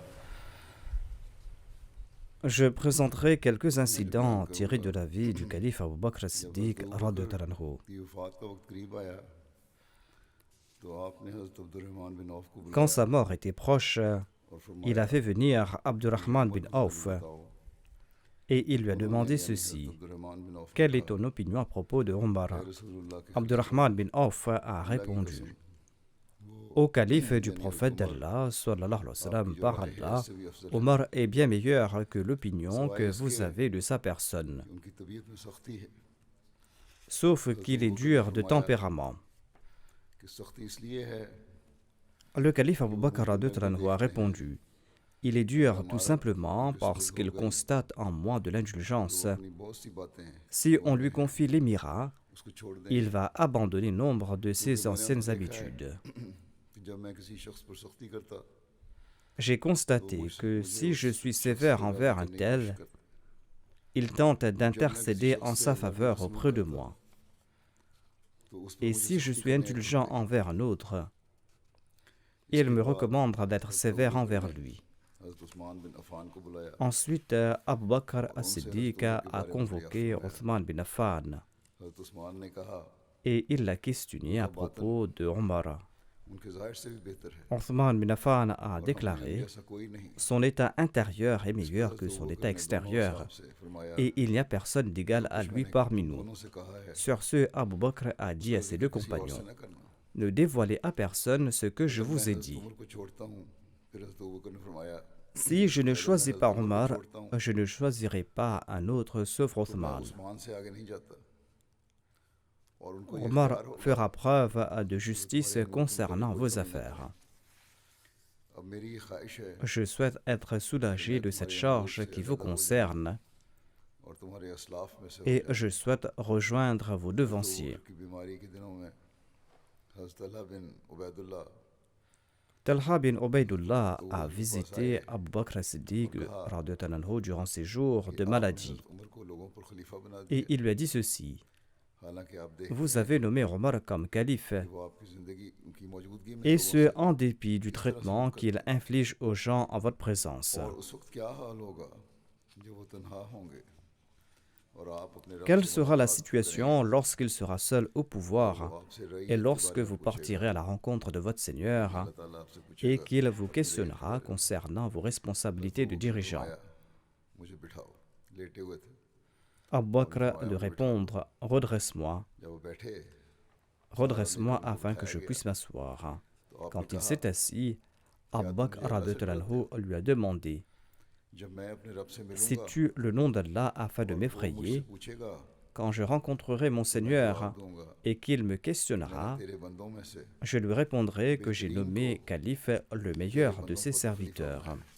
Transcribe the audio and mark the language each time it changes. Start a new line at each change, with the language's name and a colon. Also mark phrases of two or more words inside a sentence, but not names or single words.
French: Je présenterai quelques incidents tirés de la vie du calife Abu Bakr as-Siddiq
Arabic: رضي الله عنه.
Urdu: کی وفات کا وقت قریب آیا تو آپ نے حضرت عبدالرحمن بن عوف کو
French: Quand
Urdu: बुलाया
French: sa mort était proche,
Urdu: और
French: il a
Urdu: फरमाया
French: fait venir Abdurrahman bin Auf et il lui a demandé ceci:
Urdu: عبدالرحمن بن عوف نے
French: quelle est
Urdu: कहा,
French: ton opinion à propos de Omar?
Urdu: "اے رسول اللہ کے
French: Abdurrahman bin Auf a répondu: Au calife du prophète d'Allah,
Arabic: صلى الله عليه وسلم,
French: par Allah, Omar est bien meilleur que l'opinion que vous avez de sa personne,
Urdu: ان کی طبیعت میں سختی ہے
French: sauf qu'il est dur de tempérament.
Urdu: کہ سختی اس لیے ہے
French: Le calife Abu Bakr
Arabic: رضي الله عنه
French: a répondu: Il est dur tout simplement parce qu'il constate en moi de l'indulgence.
Urdu: اپنی بہت سی باتیں ہیں
French: Si on lui confie l'émirat,
Urdu: اس کو چھوڑ دیں
French: il va abandonner nombre de ses anciennes habitudes.
Urdu: کہ جب میں کسی شخص پر سختی کرتا
French: J'ai constaté que si je suis sévère envers un tel, il tente d'intercéder en sa faveur auprès de moi.
Urdu: تو اس پر
French: Et
Urdu: मुझे
French: si je
Urdu: सख्ती
French: suis
Urdu: करने
French: indulgent envers un autre, il me recommande d'être sévère envers lui.
Urdu: حضرت عثمان بن عفان کو بلایا
French: Ensuite, Abu Bakr as-Siddiq a convoqué Othman bin Affan
Urdu: حضرت عثمان نے کہا
French: et il l'a questionné à propos de Omar.
Urdu: ان کے ظاہر سے بھی بہتر ہے
French: Othman bin Affan a
Urdu: और
French: déclaré:
Urdu: ایسا کوئی نہیں
French: son état intérieur est meilleur que son état extérieur et il n'y a personne d'égal à lui parmi nous.
Urdu: دونوں سے کہا ہے
French: Sur ce, Abu Bakr a dit à ses deux
Urdu: کسی اور
French: compagnons:
Urdu: سے نہ کرنا
French: ne dévoilez à personne ce que je vous ai
Urdu: हज़रत
French: dit.
Urdu: عمر کو چھوڑتا ہوں پھر حضرت ابو بکر نے فرمایا
French: Si je ne choisis pas Omar, je ne choisirai pas un autre sauf
Urdu: मैं
French: Othman.
Urdu: عثمان سے آگے نہیں جاتا اور ان کو یہ
French: Omar
Urdu: اختیار ہوگا
French: fera preuve de justice concernant vos affaires.
Urdu: اب میری یہ خواہش ہے
French: Je souhaite être soulagé de cette charge qui vous concerne
Urdu: اور تمہارے اسلاف میں سے
French: et je souhaite rejoindre vos devanciers.
Urdu: کی بیماری کے دنوں میں حضرت طلحہ بن عبیداللہ
French: Talha bin Ubaydullah a visité Abu Bakr as-Siddiq
Arabic: رضي الله عنه
French: durant ses jours de maladie
Urdu: عمر کو لوگوں پر خلیفہ بنا دیا
French: et il lui a dit ceci:
Urdu: حالانکہ آپ دیکھ
French: vous avez nommé Omar comme calife,
Urdu: وہ آپ کی زندگی ان کی موجودگی میں
French: et ce en dépit du traitement qu'il inflige aux gens en votre présence.
Urdu: اور اس وقت کیا حال ہوگا جب وہ تنہا ہوں گے اور آپ اپنے رب
French: Quelle
Urdu: से
French: sera la
Urdu: मुलाकात
French: situation lorsqu'il sera seul au pouvoir
Urdu: کریں گے، وہ آپ سے رعیت
French: et
Urdu: के
French: lorsque
Urdu: بارے میں
French: vous
Urdu: पूछेगा,
French: partirez à la rencontre de votre Seigneur
Urdu: اللہ تعالیٰ آپ سے
French: et
Urdu: पूछेगा
French: qu'il vous questionnera concernant vos responsabilités de dirigeant?
Urdu: فرمایا، مجھے بٹھاؤ لیٹے ہوئے تھے
French: Abu Bakr de répondre: redresse-moi,
Urdu: جب وہ بیٹھے
French: redresse-moi afin que je puisse m'asseoir.
Urdu: तो
French: Quand il s'est assis, Abu Bakr
Arabic: رضي الله عنه
French: lui a demandé: sais-tu le nom d'Allah afin de m'effrayer? Quand je rencontrerai mon Seigneur et qu'il me questionnera, je lui répondrai que j'ai nommé calife le meilleur de ses serviteurs.